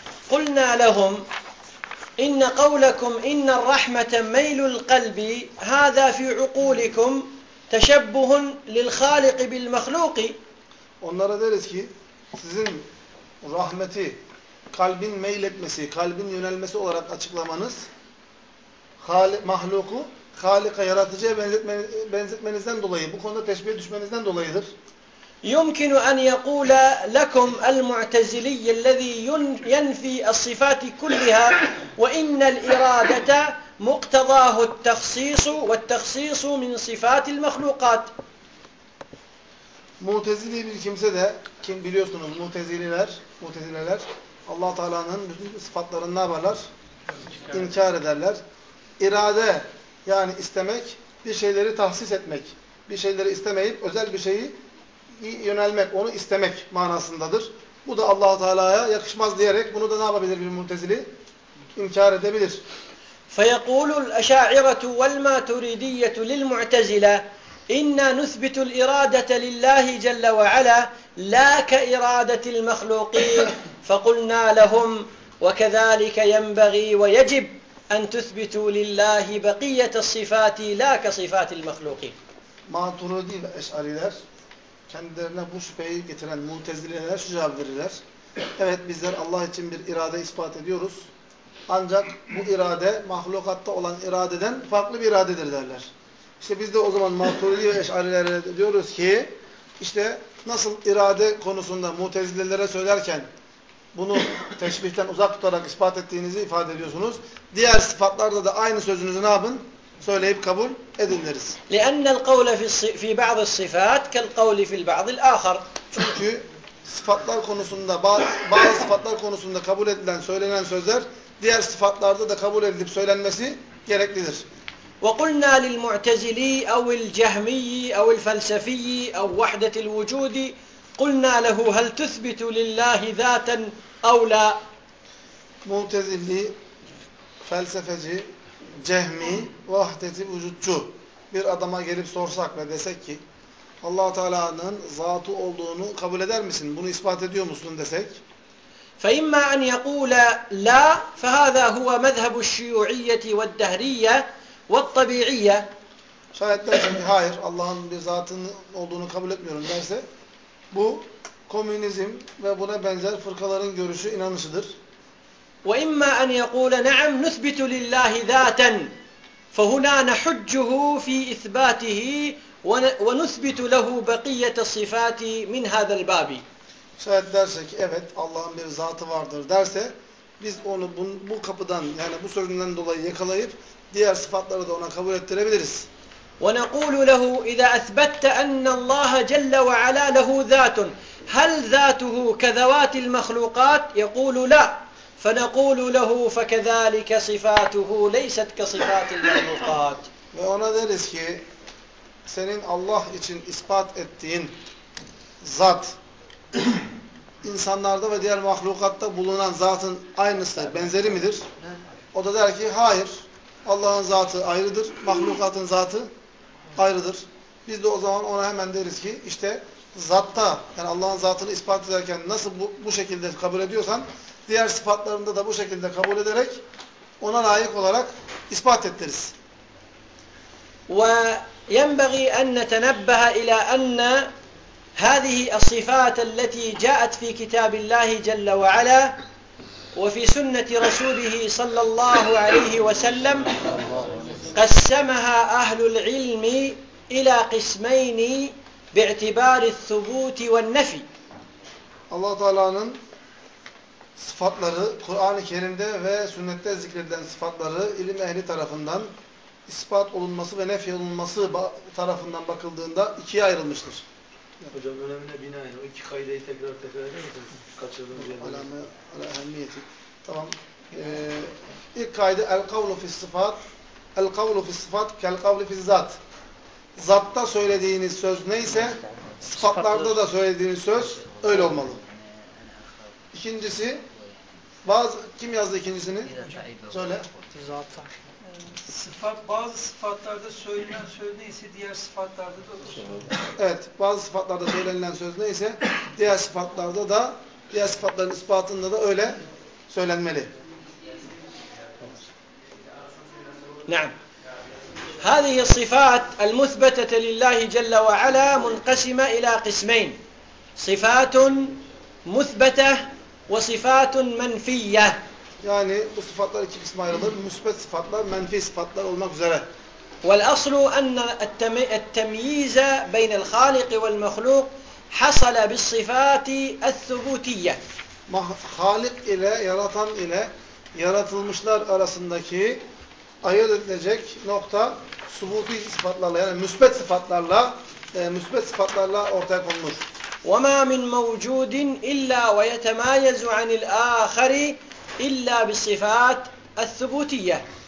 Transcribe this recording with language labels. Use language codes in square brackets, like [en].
[ar] قُلْنَا لَهُمْ اِنَّ قَوْلَكُمْ اِنَّ الرَّحْمَةَ مَيْلُ الْقَلْبِ هَذَا فِي عُقُولِكُمْ تَشَبُّهٌ لِلْخَالِقِ بِالْمَخْلُوقِ. [tr] Onlara deriz ki, sizin rahmeti, kalbin meyletmesi, kalbin yönelmesi olarak açıklamanız, mahluku Halika, yaratıcıya benzetmenizden dolayı, bu konuda teşbihe düşmenizden dolayıdır. [ar] يمكن أن يقول لكم المعتزلي الذي ينفي الصفات كلها وإن الإرادة مقتضاه التخصيص والتخصيص من صفات المخلوقات. [tr] Mutezili bir kimse de, kim biliyorsunuz mutezileler Allah Teala'nın bütün sıfatlarını ne yaparlar? İnkar ederler. İrade yani istemek, bir şeyleri tahsis etmek, bir şeyleri istemeyip özel bir şeyi yönelmek, onu istemek manasındadır. Bu da Allah Teala'ya yakışmaz diyerek bunu da ne yapabilir bir mutezili? İnkar edebilir. [ar] فيقول الأشاعرة والماتريدية للمعتزلة إن نثبت الإرادة لله جل وعلا لا كإرادة المخلوقين فقلنا لهم وكذلك ينبغي ويجب أن تثبتوا لله بقية الصفات لا كصفات المخلوقين. [tr] ماتريدي الأشاعرة kendilerine bu şüpheyi getiren mutezileler şu cevap verirler. Evet bizler Allah için bir irade ispat ediyoruz. Ancak bu irade mahlukatta olan iradeden farklı bir iradedir derler. İşte biz de o zaman Maturidi ve Eş'arilere diyoruz ki işte nasıl irade konusunda mutezilelere söylerken bunu teşbihten uzak tutarak ispat ettiğinizi ifade ediyorsunuz. Diğer sıfatlarda da aynı sözünüzü ne yapın? Söyleyip kabul edinleriz. [ar] لأن القول في بعض الصفات كالقول في البعض الآخر. [tr] Çünkü sıfatlar konusunda bazı sıfatlar konusunda kabul edilen söylenen sözler diğer sıfatlarda da kabul edilip söylenmesi gereklidir. [ar] وقلنا للمعتزلي أو الجهمي أو الفلسفي أو وحدة الوجود قلنا له هل تثبت لله ذاتا أو لا؟ [tr] Mutezili, felsefeci, cehmi, vahdeti vücutçu bir adama gelip sorsak ve desek ki Allah-u Teala'nın zatı olduğunu kabul eder misin? Bunu ispat ediyor musun desek? [ar] فَإِمَّا أَنْ يَقُولَ لَا فَهَذَا هُوَ مَذْهَبُ الشُّيُعِيَّةِ وَالدَّهْرِيَّةِ وَالطَّبِيعِيَّةِ [tr] Şayet derse ki hayır Allah'ın bir zatının olduğunu kabul etmiyorum derse bu komünizm ve buna benzer fırkaların görüşü inanışıdır. [ar] وإما أن يقول نعم نثبت لله ذاتا فهنا نحجه في إثباته ونثبت له بقية الصفات من هذا الباب. [tr] Şayet derse ki evet Allah'ın bir zatı vardır derse biz onu bu kapıdan yani bu sözünden dolayı yakalayıp diğer sıfatları da ona kabul ettirebiliriz. [ar] ونقول له إذا أثبتت أن الله جل وعلا له ذات هل ذاته كذوات المخلوقات يقول لا فنقول له فكذلك صفاته ليست كصفات المخلوقات. [tr] Ve ona deriz ki senin Allah için ispat ettiğin zat insanlarda ve diğer mahlukatta bulunan zatın aynısı, benzeri midir? O da der ki hayır. Allah'ın zatı ayrıdır, mahlukatın zatı ayrıdır. Biz de o zaman ona hemen deriz ki işte zatta yani Allah'ın zatını ispat ederken nasıl bu şekilde kabul ediyorsan diğer sıfatlarında da bu şekilde kabul ederek ona layık olarak ispat ettiririz. [ar] وينبغي أن نتنبه إلى أن هذه الصفات التي جاءت في كتاب الله جل وعلا وفي سنة رسوله صلى الله عليه وسلم قسمها أهل العلم إلى قسمين باعتبار الثبوت والنفي. [tr] الله تعالى'nın sıfatları Kur'an-ı Kerim'de ve sünnette zikredilen sıfatları ilim ehli tarafından ispat olunması ve nefy olunması tarafından bakıldığında ikiye ayrılmıştır. Hocam önemine binaen o iki kaideyi tekrar eder misiniz? Kaçırdım bir yerde. Alemiyeti. Tamam. İlk kaide [ar] el-kavlu fi's-sıfat. El-kavlu fi's-sıfat kel-kavlu fi'z-zat. [tr] Zatta söylediğiniz söz neyse sıfatlarda da söylediğiniz söz öyle olmalı. İkincisi, kim yazdı ikincisini? Söyle. Bazı sıfatlarda söylenen söz neyse diğer sıfatlarda da olur. Evet, bazı sıfatlarda söylenilen söz neyse diğer sıfatlarda da, diğer sıfatların ispatında da öyle söylenmeli. [ar] Naam. هذه الصفات المثبتة لله جل وعلا منقسمة إلى قسمين. صفات مثبتة وصفات منفية. يعني [tr] bu sıfatlar iki kısma ayrılır. Müsbet sıfatlar, menfi sıfatlar olmak üzere. [ar] والأصل أن التمييز بين الخالق والمخلوق حصل بالصفات الثبوتية. [tr] خالق ile yaratan ile yaratılmışlar arasındaki ayırt edilecek nokta subuti sıfatlarla, yani müsbet sıfatlarla ortaya konulur. [ar] وَمَا مِنْ مَوْجُودٍ إِلَّا وَيَتَمَايَزُ عَنِ الْآخَرِ إِلَّا بِالصِّفَاتِ الثُّبُوتِيَّةِ.